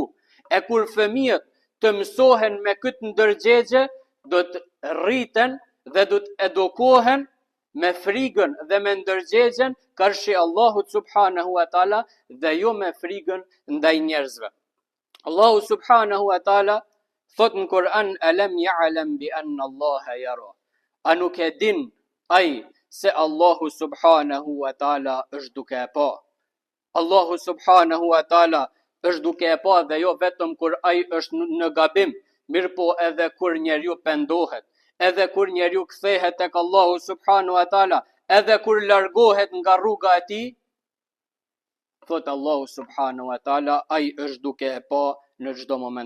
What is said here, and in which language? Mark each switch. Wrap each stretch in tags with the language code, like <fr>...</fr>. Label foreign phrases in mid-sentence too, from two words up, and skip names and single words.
<sq>E kur fëmijët të mësohen me këtë ndërgjegje, do të rriten dhe do të edukohen me frigën dhe me ndërgjegjen karshi Allahut</sq> <ar>سبحانه وتعالى</ar> <sq>dhe jo me frigën ndaj njerëzve. Allahu</sq> <ar>سبحانه وتعالى</ar> <sq>thot në Kur'an,</sq> <ar>ألم يعلم بأن الله يرى.</ar> <sq>A nuk e din ai se Allahu</sq> <ar>سبحانه وتعالى</ar> <sq>është duke e pa. Allahu</sq> <ar>سبحانه وتعالى</ar> <sq>është duke e pa dhe jo vetëm kur ai është në gabim, mirë po edhe kur njeriu pendohet, edhe kur njeriu kthehet tek Allahu</sq> <ar>سبحانه وتعالى,</ar> <sq>edhe kur largohet nga rruga e tij, thot Allahu</sq> <ar>سبحانه وتعالى,</ar> <sq>ai është duke e pa në çdo moment.</sq>